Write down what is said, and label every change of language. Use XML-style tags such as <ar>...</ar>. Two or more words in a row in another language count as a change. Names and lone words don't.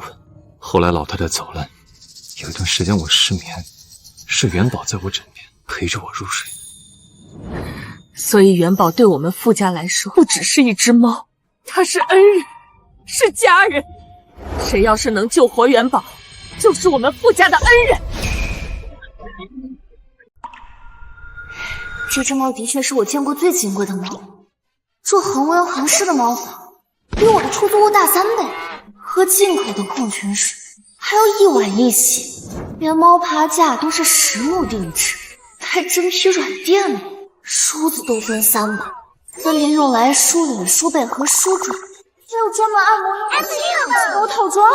<zh>後來老太太走了，有一段時間我失眠，是元寶在我枕邊陪着我入睡。所以元寶對我們傅家來說，不只是一隻貓，它是恩人，是家人。誰要是能救活元寶，就是我們傅家的恩人。這隻貓的確是我見過最金貴的貓，這恆溫恆濕的貓房，比我的出租屋大3倍，喝進口的礦泉水還要1碗1洗，連貓爬架都是實木定制，還真皮軟墊呢，梳子都分3把，分別用來梳臉、梳背和梳爪，還有專門按摩用的機構套裝。</zh>